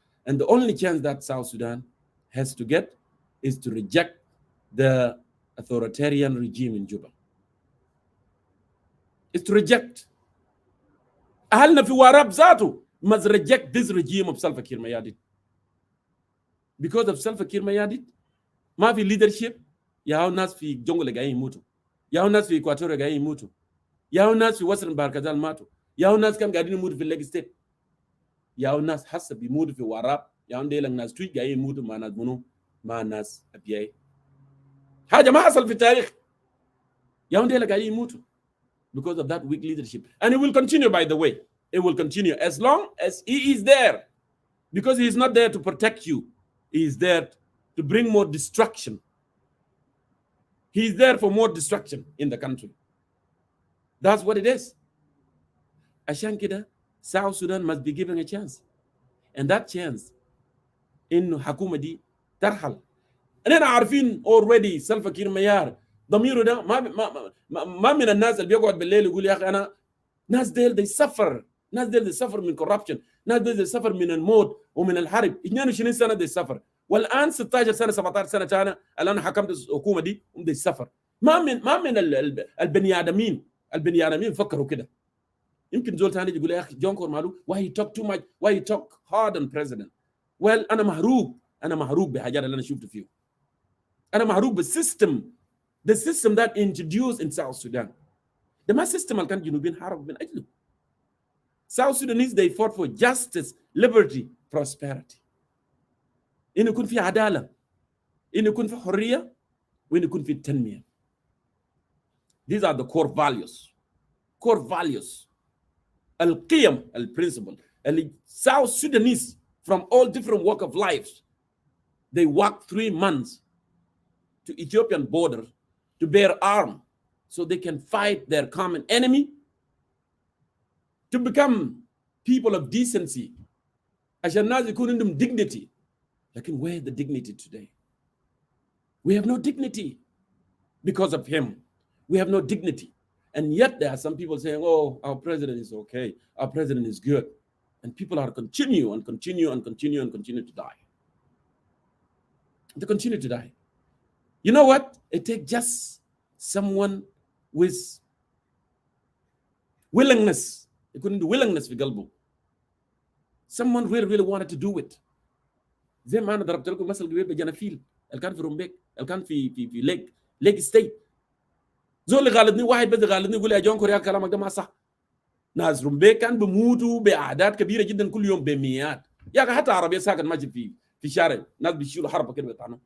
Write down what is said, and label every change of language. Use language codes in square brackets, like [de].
[en] And the only chance that South Sudan has to get is to reject the authoritarian regime in Juba. Is to reject. [ar] أهلنا في واراب ذاته [en] must reject this regime of Salva Kiir Mayardit. Because of Salva Kiir Mayardit, [ar] ما في [en] leadership. [ar] يا ناس في جنجل قاعدين يموتوا، يا ناس في إكواتوريا قاعدين يموتوا، يا ناس في وسط باركزال ماتوا، يا ناس كم قاعدين يموتوا في الليج ستيت، يا ناس حسب يموتوا في واراب، يا نديل الناس تويت قاعدين يموتوا مع ناس منو؟ مع ناس أبيعي. حاجة ما حصل في التاريخ. يا نديل قاعدين يموتوا [en] because of that weak leadership, and it will continue. By the way, it will continue as long as he is there, because he is not there to protect you. He is there to bring more destruction. He is there for more destruction in the country. That's what it is. [ar] عشان كده [en] South Sudan must be given a chance, and that chance [ar] إنه حكومة دي ترحل. أنا عارفين [en] already [ar] سلفا كير ميار ضميره ده ما من الناس اللي بيقعد بالليل يقول يا أخي أنا ناس ديل [en] they suffer. [ar] ناس ديل [en] they suffer [ar] من corruption. ناس ديل [en] they suffer [ar] من الموت ومن الحرب. [en] 22 [ar] سنة [en] they suffer. [ar] والآن 16 سنة 17 سنة أنا الآن حكمت الحكومة دي [en] they suffer. [ar] ما من البني آدمين فكروا كده. يمكن زول ثاني يقول يا أخي جونكور مالو [en] why he talk too much, why he talk hard on president. [ar] well أنا محروق بحاجات اللي أنا شفت فيه. أنا محروق بالسيستم. [en] The system that introduced in South Sudan. [ar] ده ما system اللي كان جنوبين حارب من أجله. [en] South Sudanese they fought for justice, liberty, prosperity. [ar] إنه يكون في عدالة، إنه يكون في حرية، وإنه يكون في التنمية. [en] These are the core values. Core values. [ar] القيم البرنسبل اللي [en] South Sudanese from all different walk of life they walk 3 months to Ethiopian border to bear arm so they can fight their common enemy to become people of decency [ar] عشان الناس يكون عندهم [en] dignity. [ar] لكن [en] where the dignity today? We have no dignity because of him. We have no dignity. And yet there are some people saying, oh, our president is okay. Our president is good. And people are continue to die. They continue to die. You know what? It takes just someone with willingness. It couldn't do willingness [ar] في قلبه. [en] Someone really wanted to do it. [ar] زي ما أنا ضربت لكم مثل قبل بجنافيل اللي كان في رومبيك اللي كان في ليك ستيت. زول اللي غالدني واحد بس غالدني يقول لي يا جون كوريا كلامك ده ما صح. ناس رومبيك كان بموتوا بأعداد كبيرة جدا كل يوم بمئات. يا أخي حتى عربية ساكن ماشي في شارع ناس بيشيلوا حربة كده بتاعنا.